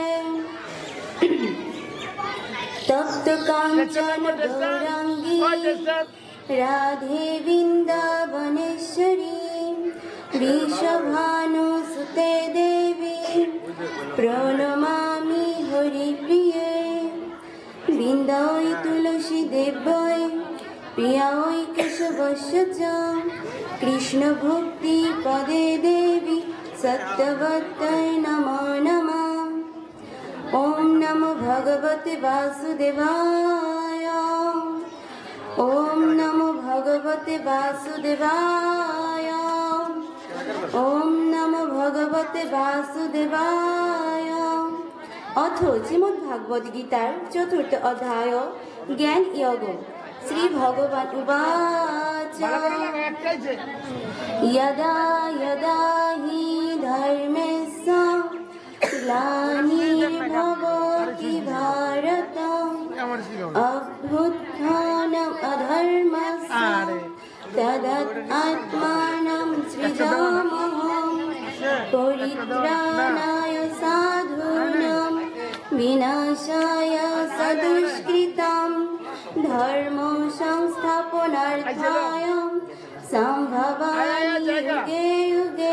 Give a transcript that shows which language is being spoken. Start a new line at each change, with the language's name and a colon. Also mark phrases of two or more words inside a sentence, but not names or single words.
Sanskrit: তপ্ত কাঞ্চন গৌরাঙ্গী রাধে বৃন্দাবনেশ্বরী বৃষভানুসুতে দেবী প্রণমামি হরিপ্রিয়ে। বৃন্দায় তুলসী দেব্যয় প্রিয়ায় কেশবস্য চ কৃষ্ণ ভক্তি পদে দেবী সত্যবত্যৈ নমো নমঃ। ওম নমো ভগবতে বাসুদেবায়। ওম নমো ভগবতে বাসুদেবায়। ওম নমো ভগবতে বাসুদেবায়।
Bangla: অথ শ্রীমদ্ভাগবত গীতার চতুর্থ অধ্যায় জ্ঞান যোগ।
Sanskrit: শ্রী ভগবান উবাচ যদা যদা হি ধর্মস্য গ্লানির্ভবতি ভারত অভ্যুত্থানম অধর্মস্য তদাত্মাनं সৃজামহং পরিত্রাণায় সাধূনাং বিনাশায় সদুষ্কৃতাং ধর্ম সংস্থাপনার্থায় সম্ভবামি যুগে যুগে।